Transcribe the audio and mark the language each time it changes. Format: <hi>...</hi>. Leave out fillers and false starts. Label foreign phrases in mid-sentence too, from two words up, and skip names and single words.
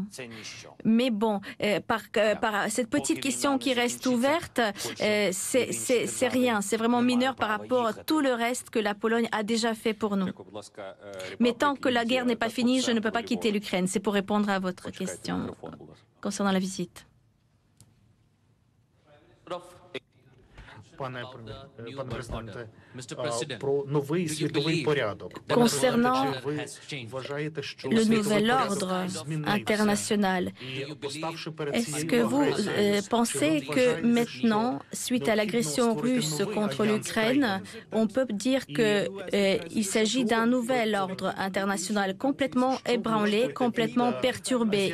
<fr>Mais bon, par cette petite question qui reste ouverte, c'est rien, c'est vraiment mineur par rapport à tout le reste que la Pologne a déjà fait pour nous. Mais tant que la guerre n'est pas finie, je ne peux pas quitter l'Ukraine. C'est pour répondre à votre question concernant la visite.</fr> <uk>Пане президенте, про новий світовий порядок.</uk> <fr>Concernant le nouvel ordre international, est-ce que vous pensez que maintenant, suite à l'agression russe contre l'Ukraine, on peut dire qu'il s'agit d'un nouvel ordre international complètement ébranlé, complètement perturbé?</fr>